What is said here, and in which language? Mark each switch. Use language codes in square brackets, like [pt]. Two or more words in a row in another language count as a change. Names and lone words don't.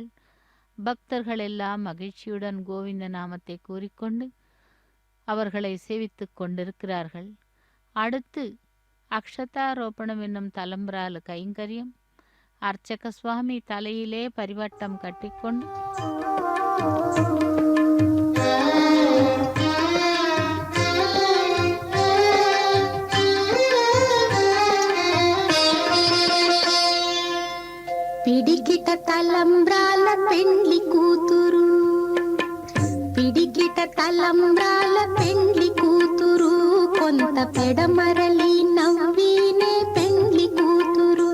[ta] பக்தர்கள் எல்லாம் மகிழ்ச்சியுடன் கோவிந்த நாமத்தை கூறிக்கொண்டு அவர்களை சேவித்து கொண்டிருக்கிறார்கள். அடுத்து அக்ஷதாரோபணம் என்னும் தலம்பரால கைங்கரியம். அர்ச்சக சுவாமி தலையிலே பரிவட்டம் கட்டிக்கொண்டு [te] పిడికిట తలంబ్రాల పెండ్లి కూతురు, పిడికిట తలంబ్రాల పెండ్లి కూతురు, కొంత పెడమరలి నవ్వినే పెండ్లి కూతురు.